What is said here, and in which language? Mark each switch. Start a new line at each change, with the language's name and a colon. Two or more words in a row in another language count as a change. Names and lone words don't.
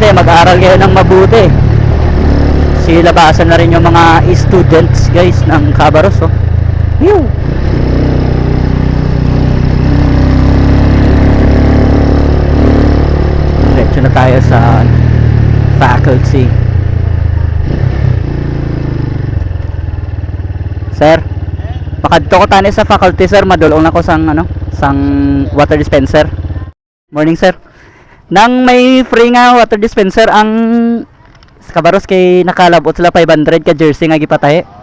Filipino: Mag-aaral kayo ng mabuti. Labasan na rin yung mga students, guys, ng Cabarrus. Oh. Ew. Diretso na tayo sa faculty.
Hiligaynon: Sir, pakadto ko tani sa faculty, sir. Madulong na ko sang
English: water dispenser. Morning, sir.
Hiligaynon: Nang may free nga
English: water dispenser
Hiligaynon: ang Cabarrus kay nakalabot sila 500 ka jersey nga gipatahe.